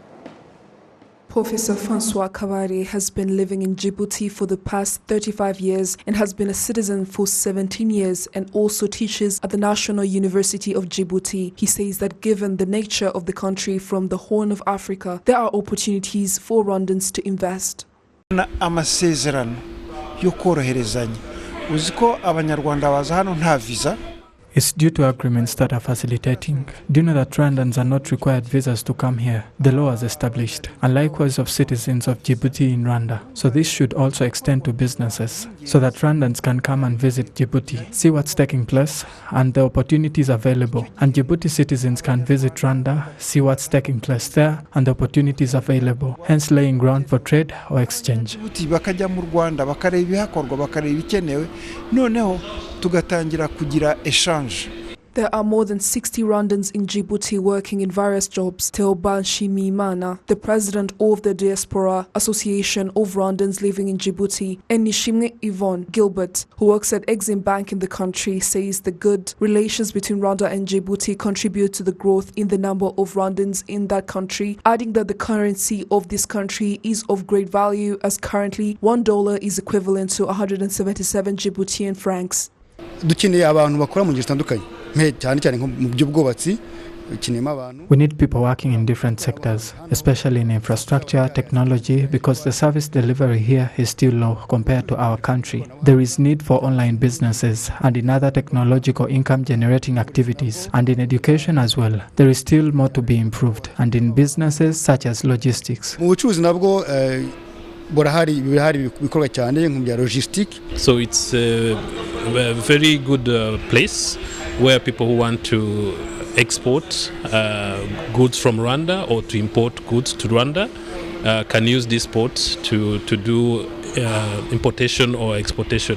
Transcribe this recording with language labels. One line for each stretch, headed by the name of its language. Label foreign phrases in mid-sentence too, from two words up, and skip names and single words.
English: Professor Francois Kabari has been living in Djibouti for the past 35 years and has been a citizen for 17 years and also teaches at the National University of Djibouti. He says that given the nature of the country from the Horn of Africa, there are opportunities for Rwandans to invest.
Kinyarwanda: Amasezerano yo koroherezanya uziko abanyarwanda baza hano nta visa.
English: It's due to agreements that are facilitating. Do you know that Rwandans are not required visas to come here? The law is established, and likewise of citizens of Djibouti in Rwanda. So this should also extend to businesses, so that Rwandans can come and visit Djibouti, see what's taking place, and the opportunities available. And Djibouti citizens can visit Rwanda, see what's taking place there, and the opportunities available, hence laying ground for trade or exchange.
Kinyarwanda: Bakajya mu Rwanda bakareba ibihakorwa bakareba ibikenewe noneho tugatangira kugira échange.
English: There are more than 60 Rwandans in Djibouti working in various jobs. Theoban Shimimana, the president of the Diaspora Association of Rwandans living in Djibouti, and Nishimwe Yvonne Gilbert, who works at Exim Bank in the country, says the good relations between Rwanda and Djibouti contribute to the growth in the number of Rwandans in that country, adding that the currency of this country is of great value, as currently $1 is equivalent to 177 Djiboutian francs.
Kinyarwanda: Dukeneye abantu bakora mu gitandukanye. cyane nko mu by'ubwubatsi.
English: We need people working in different sectors, especially in infrastructure, technology, because the service delivery here is still low compared to our country. There is need for online businesses and in other technological income-generating activities, and in education as well. There is still more to be improved, and in businesses such as logistics.
Kinyarwanda: Mu bucuruzi nabwo burahari bikorwa cyane nko bya logistique.
English: So it's a very good place where people who want to export goods from Rwanda or to import goods to Rwanda can use this port to do importation or exportation.